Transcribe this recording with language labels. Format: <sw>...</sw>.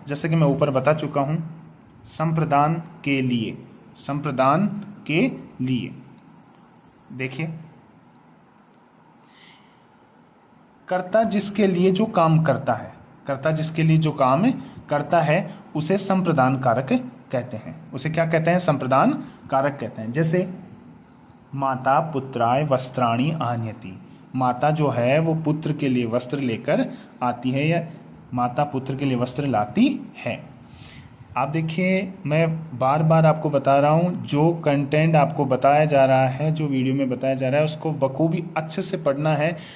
<hi>जैसे कि मैं ऊपर बता चुका हूँ, संप्रदान के लिए, संप्रदान के लिए। देखिए, कर्ता जिसके लिए जो काम करता है, कर्ता जिसके लिए जो काम करता है उसे संप्रदान कारक कहते हैं। उसे क्या कहते हैं? संप्रदान कारक कहते हैं। जैसे</hi> <sa>माता पुत्राय वस्त्राणि आनयति।</sa> <hi>माता जो है वो पुत्र के लिए वस्त्र लेकर आती है या माता पुत्र के लिए वस्त्र लाती है। आप देखिए, मैं बार बार आपको बता रहा हूँ, जो कंटेंट आपको बताया जा रहा है, जो वीडियो में बताया जा रहा है, उसको बखूबी अच्छे से पढ़ना है।</hi>